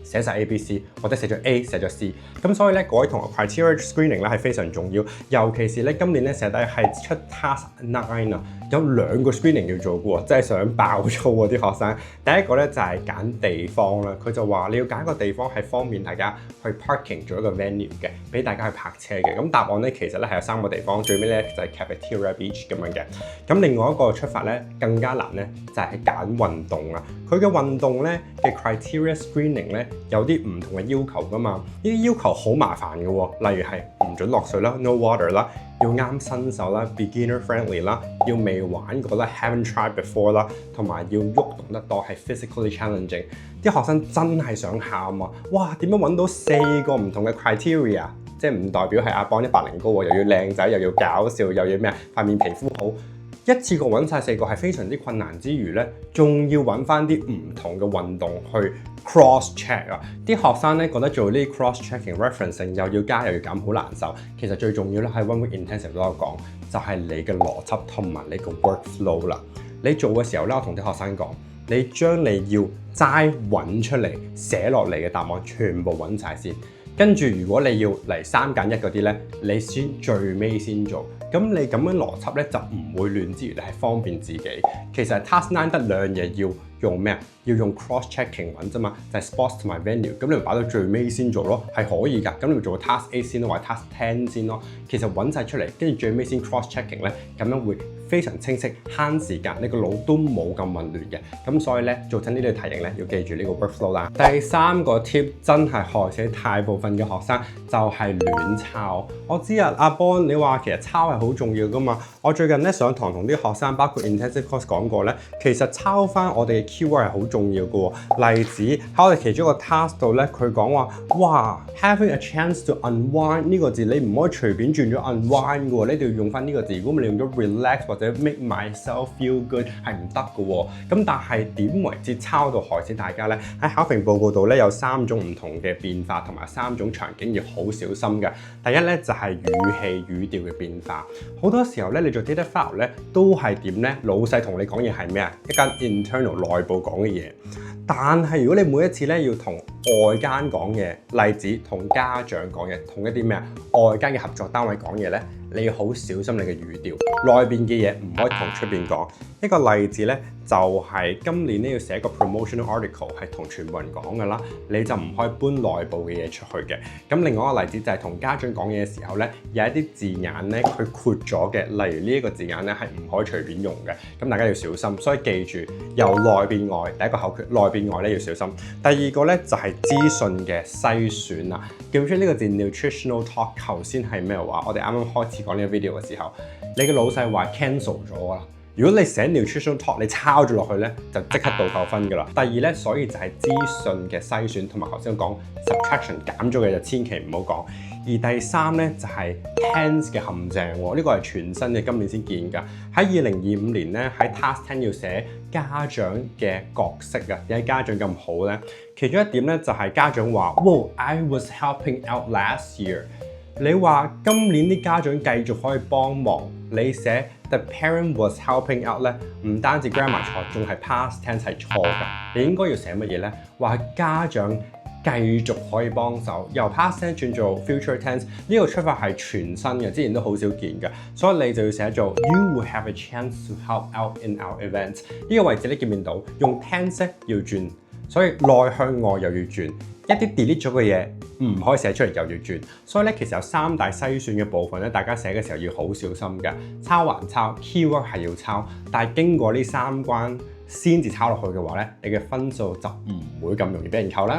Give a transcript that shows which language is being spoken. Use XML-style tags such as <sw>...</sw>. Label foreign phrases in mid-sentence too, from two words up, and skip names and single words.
<yue>寫晒 A、B、C 或者寫咗 A 寫咗 C， 咁所以咧各位同學</yue> <en>criteria screening</en> <yue>咧係非常重要，尤其是咧今年咧成日係出 task 9啊，有2個 screening 要做嘅喎，真係想爆粗喎啲學生。第一個咧就係揀地方啦，佢就話你要揀一個地方係方便大家去 parking 做一個 venue 嘅，俾大家去泊車嘅。咁答案咧其實咧係有3個地方，最尾咧就係</yue> <en>cafeteria beach</en> <yue>咁樣嘅。咁另外一個出法咧更加難咧，就係揀運動啊。佢嘅運動咧嘅</yue> <en>criteria screening</en> <yue>咧有啲唔同嘅要求噶嘛，呢啲要求好麻煩嘅喎，例如係唔準落水啦 ，</yue> <en>no water</en> <yue>啦，要啱新手啦 ，</yue> <en>beginner friendly</en> <yue>啦，要未玩過啦 ，</yue> <en>haven't tried before</en> <yue>啦，同埋要喐動得多係</yue> <en>physically challenging。</en> <yue>啲學生真係想喊啊！哇，點樣揾到4個唔同嘅 criteria？即係唔代表係阿邦100高喎，又要靚仔，又要搞笑，又要咩塊面皮膚好。一次過揾晒4個係非常之困難之餘咧，仲要揾翻啲唔同嘅運動去</yue> <en>cross check</en> <yue>啊！啲學生咧覺得做呢啲</yue> <en>cross checking referencing</en> <yue>又要加又要減好難受。其實最重要咧喺</yue> <en>1 week intensive</en> <yue>都有講，就係你嘅邏輯同埋你個 workflow 啦。你做嘅時候咧，我同啲學生講，你將你要齋揾出嚟寫落嚟嘅答案全部揾晒先。跟住，如果你要嚟3揀1嗰啲咧，你先最尾先做。咁你咁樣邏輯咧就唔會亂之餘，你係方便自己。其實 task 9得2樣嘢要用咩啊？要用</yue> <en>cross checking</en> <yue>揾啫嘛，就係 sports 同埋 venue。咁你咪擺到最尾先做咯，係可以㗎。咁你咪做個</yue> <en>task A</en> <yue>先咯，或者 task 10先咯。其實揾晒出嚟，跟住最尾先</yue> <en>cross checking</en> <yue>咧，咁樣會非常清晰，慳時間，你個腦都冇咁混亂嘅。咁所以咧，做親呢啲題型咧，要記住呢個 workflow 啦。第3個 tip 真係害死大部分嘅學生，就係亂抄。我知啊，阿 Bon 你話其實抄係好重要㗎嘛。我最近咧上堂同啲學生，包括</yue> <en>intensive course</en> <yue>講過咧，其實抄翻我哋嘅 keyword 係好重要嘅喎。例子喺我哋其中一個 task 度咧，佢講話哇</yue> <en>having a chance to unwind</en> <yue>呢個字你唔可以隨便轉咗 unwind 嘅喎，你一定要用翻呢個字。如果你用咗 relax 或者</yue> <en>make myself feel good</en> <yue>係唔得嘅喎。咁但係點為之抄到害死大家咧？喺考評報告度咧有3種唔同嘅變化同埋3種場景要好小心嘅。第一咧就係語氣語調嘅變化。好多時候咧你做</yue> <en>data file</en> <yue>咧都係點咧？老細同你講嘢係咩啊？一間 internal 內部講嘅嘢。但係如果你每一次咧要同外間講嘢，例子同家長講嘢，同一啲咩啊外間嘅合作單位講嘢咧，你要好小心你嘅語調，內邊嘅嘢唔可以同出邊講。一個例子咧就係今年咧要寫個</yue> <en>promotional article</en> <yue>係同全部人講㗎啦，你就唔可以搬內部嘅嘢出去嘅。咁另外一個例子就係同家長講嘢嘅時候咧，有一啲字眼咧佢括咗嘅，例如呢一個字眼咧係唔可以隨便用嘅。咁大家要小心，所以記住由內變外，第一個口訣內變外咧要小心。第二個咧就係資訊嘅篩選啦。記唔記得呢個字</yue> <en>nutritional talk</en> <yue>頭先係咩話？我哋啱啱開始講呢個 video 嘅時候，你嘅老細話 cancel 咗啦。如果你寫</yue> <en>nutritional talk</en> <yue>你抄咗落去咧，就即刻倒扣分㗎啦。第二咧，所以就係資訊嘅篩選同埋頭先講 subtraction 減咗嘅就千祈唔好講。而第三咧就係 tense 嘅陷阱喎，呢個係全新嘅，今年先見㗎。喺2025年咧，喺 task 10要寫家長嘅角色啊，點解家長咁好咧？其中一點咧就係家長話 ，</yue> <en>Wow, I was helping out last year。</en> <yue>你話今年啲家長繼續可以幫忙，你寫</yue> <en>the parent was helping out</en> <yue>咧，唔單止 grammar 錯，仲係</yue> <en>past tense</en> <yue>係錯㗎。你應該要寫乜嘢咧？話家長繼續可以幫手，由</yue> <en>past tense</en> <yue>轉做</yue> <en>future tense，</en> <yue>呢個出發係全新嘅，之前都好少見嘅，所以你就要寫做</yue> <en>You will have a chance to help out in our event。</en> <yue>呢個位置你見唔見到？用 tense 要轉，所以內向外又要轉，一啲 delete 咗嘅嘢唔可以寫出嚟又要轉，所以咧其實有3大篩選嘅部分咧，大家寫嘅時候要好小心嘅。抄還抄 ，keyword 係要抄，但係經過呢3關先至抄落去嘅話咧，你嘅分數就唔會咁容易俾人扣啦。</yue>